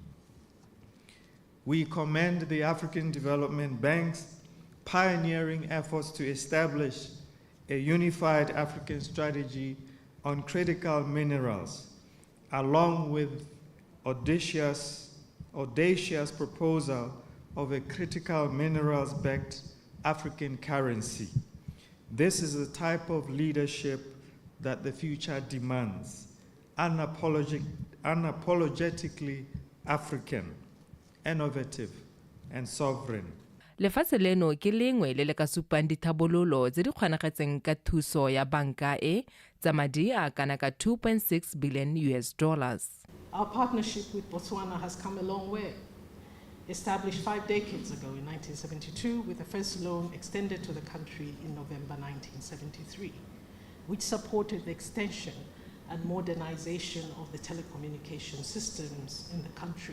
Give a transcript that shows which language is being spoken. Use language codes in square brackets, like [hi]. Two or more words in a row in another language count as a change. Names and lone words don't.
[en] We commend the African Development Bank's pioneering efforts to establish a unified African strategy on critical minerals, along with audacious proposal of a critical minerals-backed African currency. This is the type of leadership that the future demands, unapologetically African, innovative, and sovereign. [tn] Lefatshe leno ke lengwe le le ka supang dithabololo tse di kgonagetseng ka thuso ya banka e tsa madi a kana ka $2.6 billion. [en] Our partnership with Botswana has come a long way. Established 5 decades ago in 1972, with the first loan extended to the country in November 1973, which supported the extension and modernization of the telecommunication systems in the country.